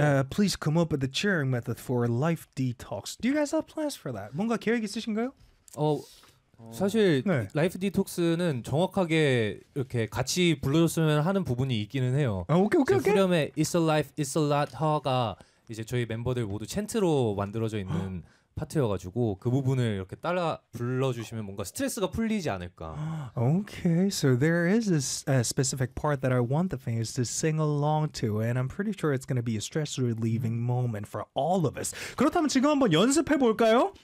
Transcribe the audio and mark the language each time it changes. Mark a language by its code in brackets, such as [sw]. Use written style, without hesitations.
[en] Please come up with the cheering method for life detox. Do you guys have plans for that? [ko] 뭔가 계획 있으신가요? 사실 네. 라이프 디톡스는 정확하게 이렇게 같이 불러줬으면 하는 부분이 있기는 해요. 아, 오케이 오케이 오케이. 후렴에 [en] It's a life, it's a lot, her [ko] 가 이제 저희 멤버들 모두 챈트로 만들어져 있는 파트여가지고 그 부분을 이렇게 따라 불러주시면 뭔가 스트레스가 풀리지 않을까. [en] Okay, so there is a specific part that I want the fans to sing along to, and I'm pretty sure it's going to be a stress relieving moment for all of us. [ko] 그렇다면 지금 한번 연습해 볼까요?